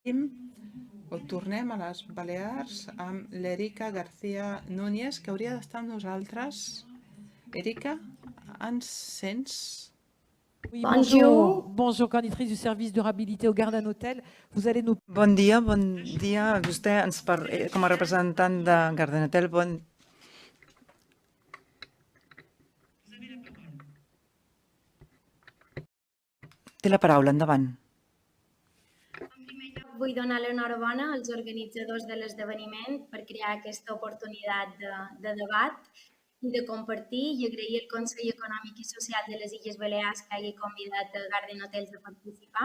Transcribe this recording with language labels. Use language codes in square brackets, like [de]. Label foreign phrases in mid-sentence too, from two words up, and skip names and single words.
[ca] Ho tornem a les Balears amb l'Erika García Núñez, que hauria d'estar amb nosaltres. Erika, ens sents? [fr] Oui, bonjour. Bonjour, coordinatrice du service durabilité au Garden Hotel. Vous allez nous... [ca] Bon dia. Vostè com a representant de Garden Hotel, té la paraula, endavant. Vull donar l'enhorabona als organitzadors de l'esdeveniment per crear aquesta oportunitat de debat i de compartir, i agrair al Consell Econòmic i Social de les Illes Balears que hagi convidat a Garden Hotels a participar.